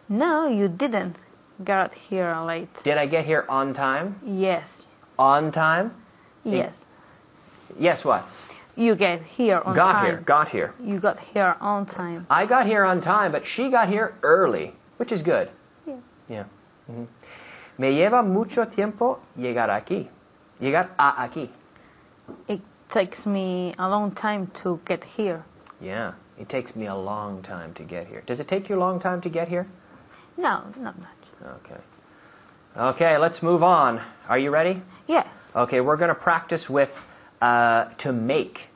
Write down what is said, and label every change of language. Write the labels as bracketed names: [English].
[English] No, you didn't got here late. Did I get here on time? Yes. On time? Yes. Yes, what? You get here on time. Got here. You got here on time. I got here on time, but she got here early, which is good. Yeah. Yeah. Mm-hmm. [Spanish] Me lleva mucho tiempo llegar aquí. Llegar a aquí. [English] It takes me a long time to get here. Yeah. It takes me a long time to get here. Does it take you a long time to get here? No, not much. Okay. Okay, let's move on. Are you ready? Yes. Okay, we're going to practice with to make.